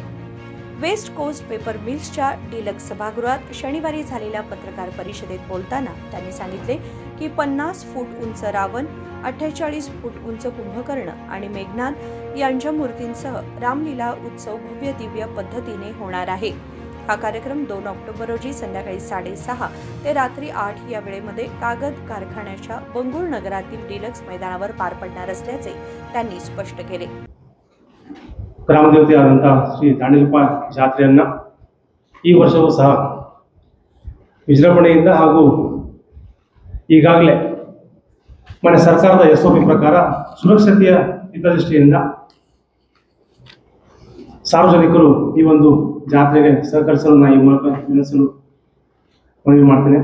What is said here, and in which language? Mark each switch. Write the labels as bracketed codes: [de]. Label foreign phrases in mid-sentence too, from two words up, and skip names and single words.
[mr] वेस्ट कोस्ट पेपर मिल्सच्या डिलक्स सभागृहात शनिवारी झालेल्या पत्रकार परिषदेत बोलताना त्यांनी सांगितले की 50 फूट उंच रावण, 48 फूट उंच कुंभकर्ण आणि मेघनाद यांच्या मूर्तींसह रामलीला उत्सव भव्य दिव्य पद्धतीने होणार आहे। हा कार्यक्रम 2 ऑक्टोबर रोजी संध्याकाळी 6:30 ते रात्री 8 या वेळेमध्ये कागद कारखान्याच्या बंगूर नगरातील डिलक्स मैदानावर पार पडणार असल्याचे त्यांनी स्पष्ट केले। [kn] ಗ್ರಾಮದೇವತೆಯಾದಂತಹ ಶ್ರೀ ದಾಂಡೇಲಪ್ಪ ಜಾತ್ರೆಯನ್ನು ಈ ವರ್ಷವೂ ಸಹ ವಿಜೃಂಭಣೆಯಿಂದ ಹಾಗೂ ಈಗಾಗಲೇ ಮನೆ ಸರ್ಕಾರದ SOP ಪ್ರಕಾರ ಸುರಕ್ಷತೆಯ ಹಿತದೃಷ್ಟಿಯಿಂದ ಸಾರ್ವಜನಿಕರು ಈ ಒಂದು ಜಾತ್ರೆಗೆ ಸಹಕರಿಸಲು ನಾನು ಈ ಮೂಲಕ ವಿನಂತಿಸಲು ಮನವಿ ಮಾಡ್ತೇನೆ।